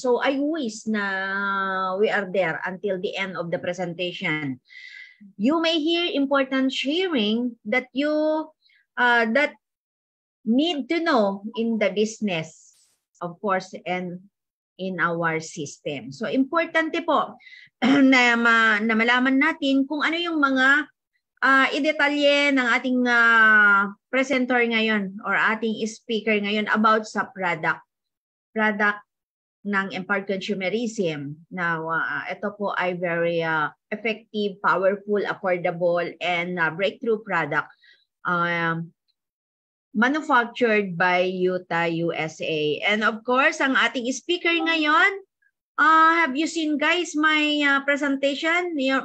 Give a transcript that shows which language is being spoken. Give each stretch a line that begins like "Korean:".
English: So I wish na we are there until the end of the presentation. You may hear important sharing that you that need to know in the business, of course, and in our system.
Filipino: So importante po na malaman natin kung ano yung mga i-detalye ng ating presenter ngayon or ating speaker ngayon about sa product ng Empowered Consumerism.
English: Now,
Filipino: ito po ay
English: very effective, powerful, affordable, and breakthrough product manufactured by Utah, USA. And of course,
Filipino: ang ating speaker ngayon,
English: have you seen guys my presentation?